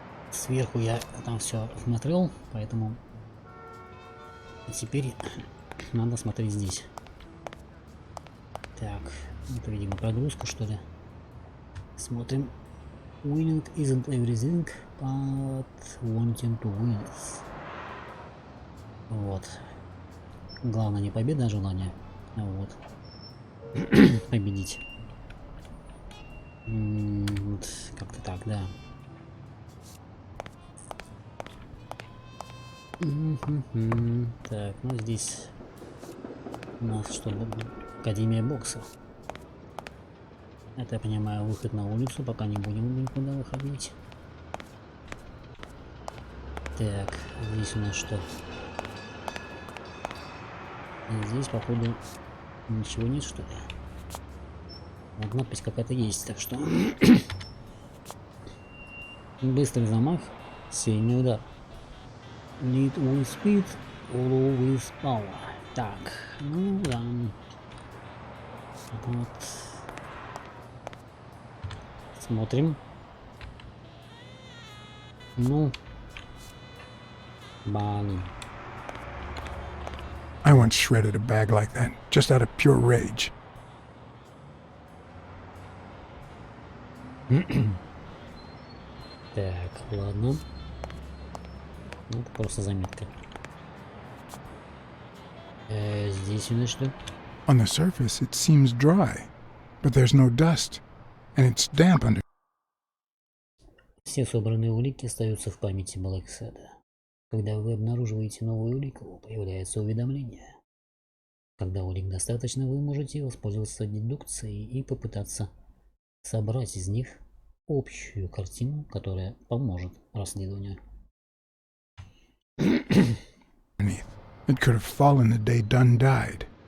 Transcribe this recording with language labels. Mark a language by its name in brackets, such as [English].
[Russian] Сверху я там все смотрел, поэтому теперь надо смотреть здесь. Так, это, видимо, прогрузка, что ли. Смотрим. [English] Winning isn't everything, but wanting to win. [Russian] Вот. Главное не победа, а желание. Вот. Победить. Вот, как-то так, да. Так, ну здесь у нас что, Академия бокса. Это, я понимаю, выход на улицу, пока не будем никуда выходить. Так, здесь у нас что? Здесь, походу, ничего нет, что ли? Вот надпись какая-то есть, так что... Быстрый замах, сильный удар. [English] Need with speed, follow with power. [Russian] Так, ну да. Вот. Смотрим. Ну. Блин. [English] I once shredded a bag like that, just out of pure rage. [Russian] Так, ладно. Ну, это просто заметка. Здесь у нас что? [English] On the surface, it seems dry, but there's no dust, and it's damp under. [Russian] Все собранные улики остаются в памяти Blacksad. Когда вы обнаруживаете новую улику, появляется уведомление. Когда улик достаточно, вы можете воспользоваться дедукцией и попытаться собрать из них общую картину, которая поможет расследованию. [English] It could have fallen the day Dunn died.